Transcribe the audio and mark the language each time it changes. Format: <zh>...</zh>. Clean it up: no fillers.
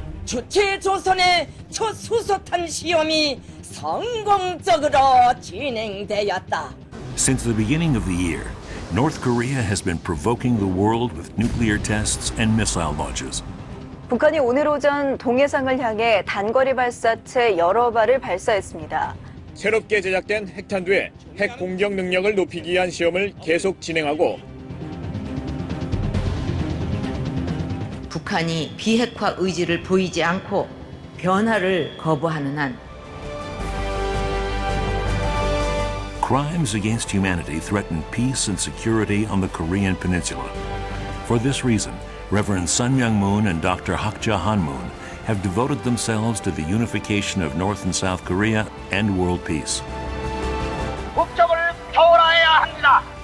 <ko>주체조선의 첫 수소탄 시험이 성공적으로 진행되었다.</ko> <en>Since the beginning of the year, North Korea has been provoking the world with nuclear tests and missile launches.</en> <ko>북한이 오늘 오전 동해상을 향해 단거리 발사체 여러 발을 발사했습니다. 새롭게 제작된 핵탄두의 핵 공격 능력을 높이기 위한 시험을 계속 진행하고 북한이 비핵화 의지를 보이지 않고 변화를 거부하는 한</ko> <en>Crimes against humanity threaten peace and security on the Korean Peninsula. For this reason, Reverend Sun Myung Moon and Dr. Hak Ja Han Moon have devoted themselves to the unification of North and South Korea and world peace.</en> <ko>국적을 초월해야 합니다.</ko>